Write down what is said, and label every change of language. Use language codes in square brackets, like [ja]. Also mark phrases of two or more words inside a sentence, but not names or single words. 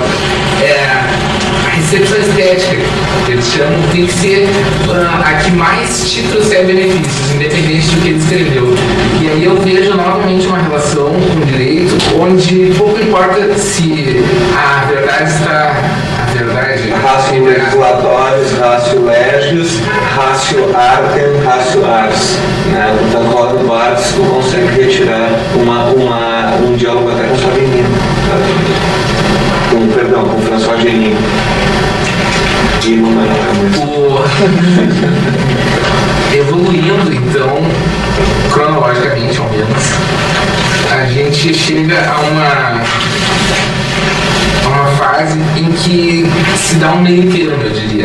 [pt] A recepção estética, que eles chamam, tem que ser a que mais te trouxer benefícios, independente do que ele escreveu. E aí eu vejo novamente uma relação com o direito, onde pouco importa se a verdade está... [la] Ratio legislatórios, ratio legis, ratio artem, ratio ars. [pt] Né? Então, no Barthes, tu consegue retirar um diálogo até com Savigny. Com François Genin. Evoluindo, então, cronologicamente, ao menos, a gente chega a uma fase em que se dá um meio termo, eu diria.